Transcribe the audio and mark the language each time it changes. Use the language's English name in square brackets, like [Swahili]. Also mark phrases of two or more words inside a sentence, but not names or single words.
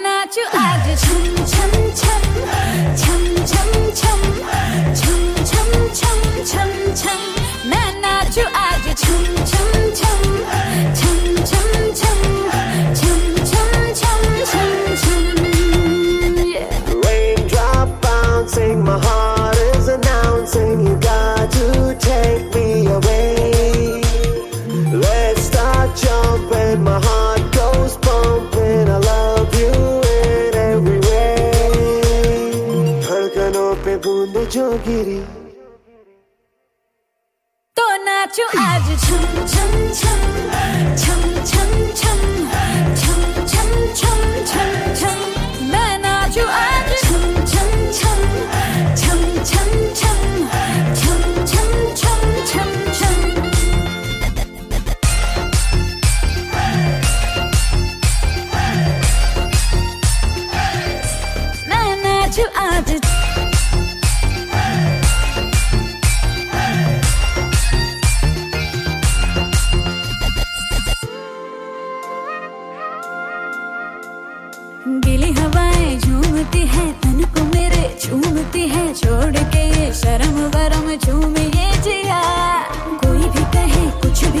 [Hindi] नाचू आज छम छम छम छम छम छम छम छम छम छम छम मैं नाचू आज छम छम छम छम छम छम छम छम छम छम छम [English] Raindrop bouncing, my heart is announcing you got to take me away. Let's start jumping, my heart goes pumping. I love you in every way. [Hindi] धड़कनों पे बूंद जो गिरी तो नाचू आज छम छम छम छम छम छम छम छम छम छम छम मैं नाचू आज छम छम छम छम छम छम छम छम छम छम छम मैं नाचू आज गीली हवाएं झूमती है तन को मेरे झूमती है छोड़ के ये शर्म वरम झूम ये जिया कोई भी कहे कुछ भी